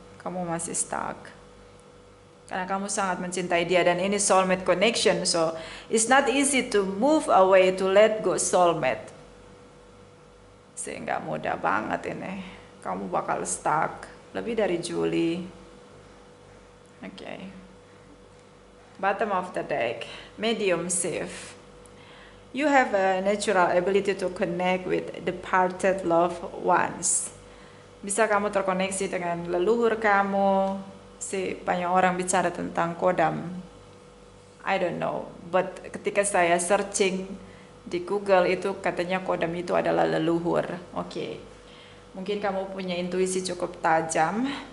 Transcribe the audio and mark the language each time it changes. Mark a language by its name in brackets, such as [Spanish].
[Indonesian] Kamu masih stuck. Karena kamu sangat mencintai dia dan ini soulmate connection, [English] so it's not easy to move away, to let go soulmate. [Indonesian] Sehingga mudah banget ini. Kamu bakal stuck lebih dari Juli. Oke. [English] Bottom of the deck, medium safe. You have a natural ability to connect with departed loved ones. [Indonesian] Bisa kamu terkoneksi dengan leluhur kamu. Banyak orang bicara tentang kodam. [English] I don't know, [Indonesian] but ketika saya searching di Google itu katanya kodam itu adalah leluhur. Oke. Mungkin kamu punya intuisi cukup tajam.